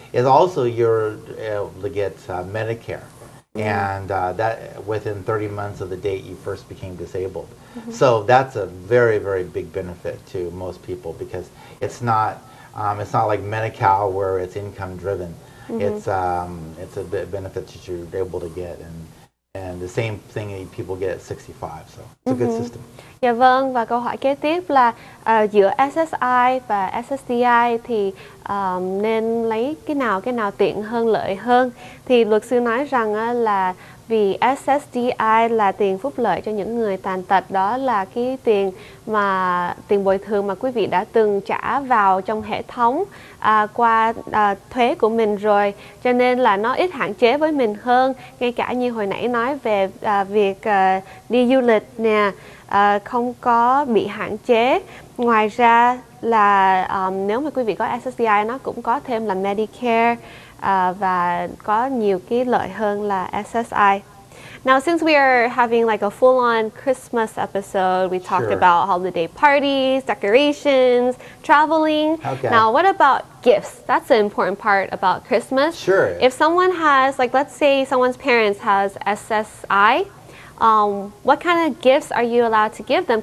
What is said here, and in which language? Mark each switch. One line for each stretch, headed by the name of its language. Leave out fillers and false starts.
English: Is also you're able to get Medicare. And that within 30 months of the date you first became disabled. So that's a very, very big benefit to most people, because it's not like Medi-Cal where it's income driven. It's a benefit that you're able to get, and the same thing that people get at 65. So it's a good system.
Vietnamese: Dạ vâng, và câu hỏi kế tiếp là giữa SSI và SSDI thì nên lấy cái nào tiện hơn, lợi hơn? Thì luật sư nói rằng là vì SSDI là tiền phúc lợi cho những người tàn tật, đó là cái tiền bồi thường mà quý vị đã từng trả vào trong hệ thống qua thuế của mình rồi, cho nên là nó ít hạn chế với mình hơn. Ngay cả như hồi nãy nói về việc đi du lịch nè, không có bị hạn chế. Ngoài ra là nếu mà quý vị có SSDI, nó cũng có thêm là Medicare và có nhiều cái lợi hơn là SSI.
English: Now, since we are having like a full-on Christmas episode, we talked about holiday parties, decorations, traveling. Okay. Now, what about gifts? That's an important part about Christmas. Sure. If someone has, like, let's say someone's parents has SSI, what kind of gifts are you allowed to give them?